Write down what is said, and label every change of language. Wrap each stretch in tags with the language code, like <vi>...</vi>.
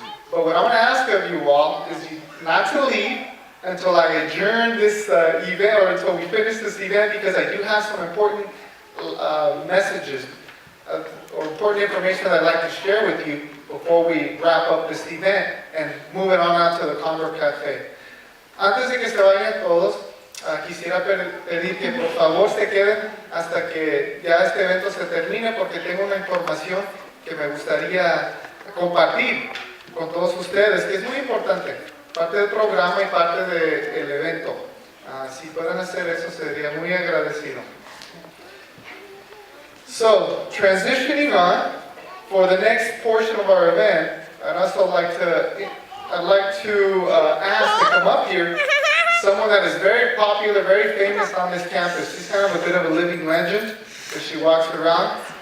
<en>But what I'm going to ask of you all is not to leave until I adjourn this event, or until we finish this event, because I do have some important messages or important information that I'd like to share with you before we wrap up this event and move it on out to the Condor Cafe.</en> <es>Antes de que se vayan todos, quisiera pedir que por favor se queden hasta que ya este evento se termine, porque tengo una información que me gustaría compartir con todos ustedes, que es muy importante, parte del programa y parte del evento. Si pueden hacer eso, sería muy agradecido.</es> <en>So, transitioning on, for the next portion of our event, I'd also like to ask to come up here someone that is very popular, very famous on this campus. She's kind of a bit of a living legend as she walks around.</en>